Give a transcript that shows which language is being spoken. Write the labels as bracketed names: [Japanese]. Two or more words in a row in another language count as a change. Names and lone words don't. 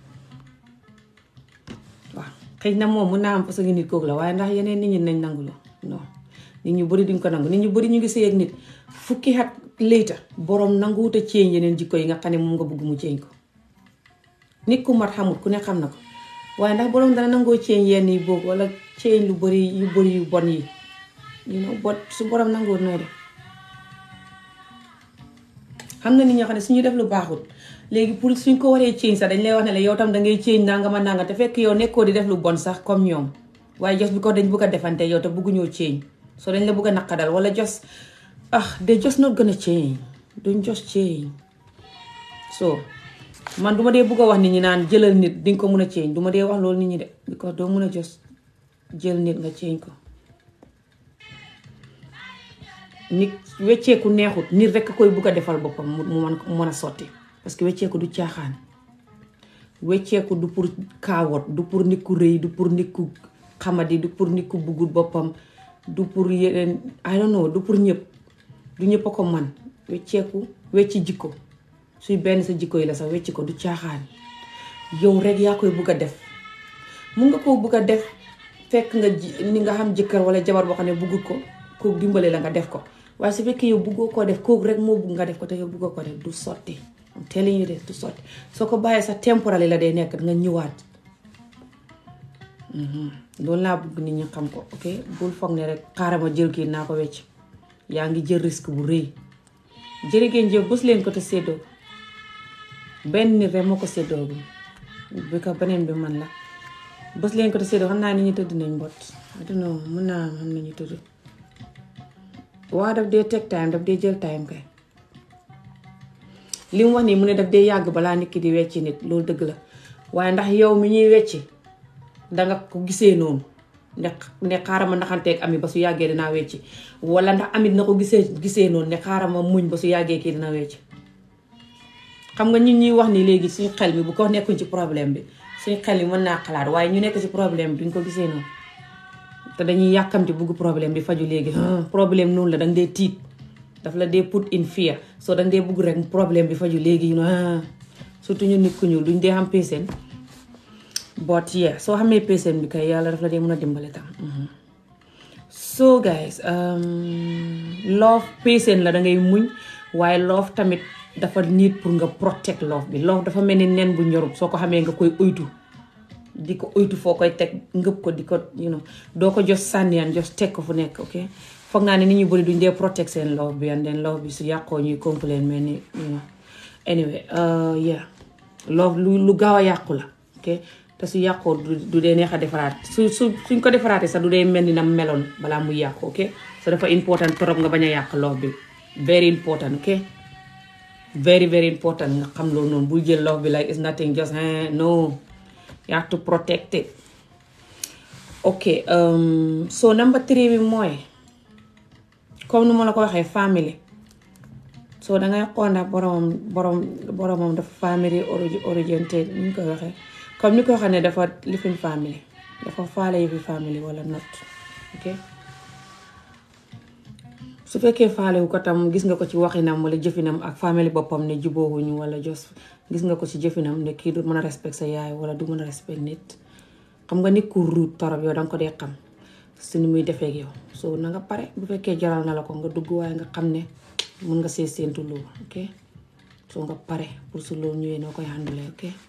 [Wolof] waaw xëy na moom mun naa am façon nit kooku la waaye ndax yeneen nit ñi nañ nangu loolu non nit ñu bari duñ ko nangu nit ñu bari ñu ngi sëy ak nit fukki at later borom nanguwut a ceeñ yeneen jikko yi nga xam ne moom nga bëgg mu ceeñ ko nit ku mat xamut ku ne xam na ko waaye ndax borom dana nangoo ceeñ yenn yi boobu wala ceeñ lu bari yu bon yi bot su borom nangoo nooy def xam na nit ñoo xam ne suñu def lu baaxut léegi pour suñ ko waree ceeñ sax dañ lay wax ne la yow tam dangay ceeñ nangama nanga te fekk yow nekkoo di def lu bon sax comme ñoom waaye jos bi ko dañ bëgg a defante yow te bëgguñoo ceeñ soo dañ la bëgg a naqadal wala jos [English] they just not gonna change [Wolof] duñ [English] just change [Wolof] so man duma dee bëgg a wax nit ñi naan jëlal nit dinga ko mën a change duma dee wax loolu nit ñi de because doo mën a just jël nit nga change ko nit wecceeku neexut nit rekk koy bëgg a defal boppam mu mën a sotti [French] parce que [Wolof] wecceeku du caaxaan wecceeku du pour kaawot du pour nit ku rëy du pour nit ku xamadi du pour nit ku bëggul boppam du pour yeneen [English] I don't know [Wolof] du pour ñëpp du ñëpp a ko man wecceeku wecci jikko suy benn sa jikko yi la sax wecci ko du caaxaan yow rek yaa koy bëgg a def mun nga koo bëgg a def fekk nga ni nga xam jëkkër wala jabar boo xam ne bëggul ko kooku dimbale la nga def ko waaye su fekkee yow bëggoo koo def kooku rek moo bëgg nga def ko te yow bëggoo ko def du sotti [English] I'm telling you this [Wolof] du sotti soo ko bàyyee sa temporary la day nekk nga ñëwaat loolu laa bëgg nit ñi xam ko ok bul foog ne rek xaaral ma jël kii naa ko wecc yaa ngi jël risque bu rëy jërë ngeen jëf bës leen ko te séddoo benn nit rek moo ko séddoo bi ko beneen bi man la bës leen ko te séddoo xam naa ni ñu tëdd nañ mbot [English] I don't know [Wolof] mën naa xam nañu tëdd waa daf dee teg time daf dee jël time kay li mu wax nii mu ne daf dee yàgg balaa nit ki di wecci nit loolu dëgg la waaye ndax yow mi ñuy wecci danga ko gisee noonu ne xaaral ma naxanteeg Amie ba su yàggee dinaa wecci wala ndax Amie na ko gisee noonu ne xaaral ma muñ ba su yàggee kii dina wecci xam nga ñun ñuy wax ni léegi suñu xel mi bu ko nekkuñ ci problème bi suñu xel mi mën naa xalaat waaye ñu nekk ci problème bi duñ ko gisee noonu te dañuy yàkkamti bugg problème bi faju léegi problème noonu la danga dee tiit daf la dee [English] put in fear [Wolof] soo danga dee bugg rek problème bi faju léegi surtout ñu nit ku ñuul duñ dee xam patient [English] but yeah [Wolof] soo xamee patient bi kay yàlla daf la dee mën a dimbale tam [English] so guys love patient [Wolof] la dangay muñ waaye love tamit dafa nit pour nga protect love bi love dafa mel ni nen bu ñorut soo ko xamee nga koy oytu di ko oytu foo koy teg ngëb ko di ko doo ko just sànniyaan just teg ko fu nekk ok foog naa ne nit ñu bëri duñ dee protect seen love bi [English] and then love [Wolof] bi su yàqoo ñuy complain mel ni [English] anyway yeah love [Wolof] lu gaaw a yàqu la ok te su yàqoo du dee neex a defaraat suñ ko defaraatee sax du dee mel ni na meloon balaa muy yàqu ok so dafa [French] important trop [Wolof] nga bañ a yàq love bi [English] very important ok very very important [Wolof] nga xam loolu noonu bul jël love bi [English] like it's nothing just no you have to protect it ok so number 3 [Wolof] bi mooy comme nu ma la ko waxee family so dangay xool ndax boromam dafa [English] family oriented [Wolof] ni ñu ko waxee comme ni ko xam ne dafa lifin family dafa faale yi fi family wala [English] not ok [Wolof] su fekkee faale wu ko tam gis nga ko ci waxinam wala jëfinam ak family boppam ne jubóowuñu wala just gis nga ko ci jëfinam ne kii du mën a respect sa yaay wala du mën a respect nit xam nga nit ku ruut torop yow danga ko dee xam su ni muy defee ak yow so na nga pare bu fekkee jaral na la ko nga dugg waaye nga xam ne mën nga see séentu loolu [English] ok so [Wolof] nga pare pour su loolu ñëwee noo koy [English] handle ok